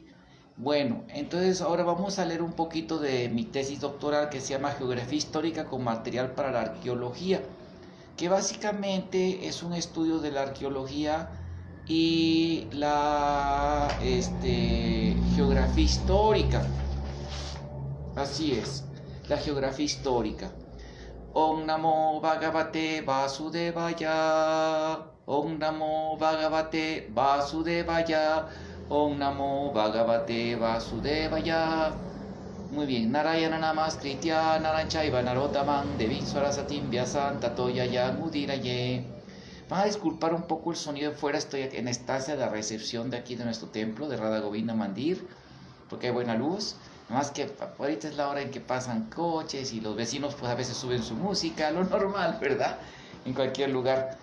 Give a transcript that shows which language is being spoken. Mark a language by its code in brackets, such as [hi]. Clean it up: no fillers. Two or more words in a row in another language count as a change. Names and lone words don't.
[es] Bueno, entonces ahora vamos a leer un poquito de mi tesis doctoral que se llama Geografía Histórica con material para la arqueología, que básicamente es un estudio de la arqueología y la geografía histórica. Así es, la geografía histórica. [sa] Om Namo Bhagavate Vasudevaya. Om Namo Bhagavate Vasudevaya. Om Namo Bhagavate Vasudevaya. [es] Muy bien. [sa] Narayana Namaskritya Naranchaiva Narotaman Devim Swarasatim Vyasan Tato Yaya Mudiraye. [es] Van a disculpar un poco el sonido de fuera. Estoy en estancia de recepción de aquí de nuestro templo de Radha Govinda Mandir, porque hay buena luz. Más que ahorita es la hora en que pasan coches y los vecinos pues a veces suben su música, lo normal, ¿verdad? En cualquier lugar.